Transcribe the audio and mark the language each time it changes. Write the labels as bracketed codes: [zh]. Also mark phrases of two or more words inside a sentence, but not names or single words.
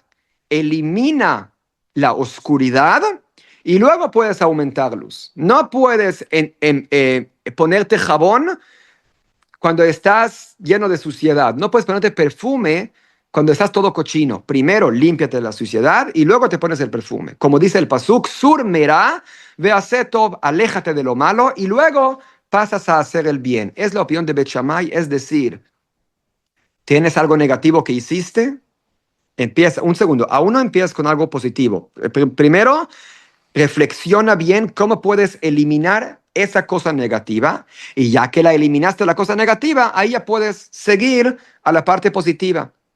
[es] Elimina la oscuridad y luego puedes aumentar luz. No puedes ponerte jabón cuando estás lleno de suciedad. No puedes ponerte perfume cuando estás todo cochino. Primero límpiate de la suciedad y luego te pones el perfume. Como dice el pasuk, [he] סור מרע ועשה טוב, [es] aléjate de lo malo y luego pasas a hacer el bien. Es la opinión de Bet Shammai, es decir, ¿tienes algo negativo que hiciste? Empieza, un segundo, aún no empiezas con algo positivo. Primero, reflexiona bien cómo puedes eliminar esa cosa negativa y ya que la eliminaste la cosa negativa, ahí ya puedes seguir a la parte positiva.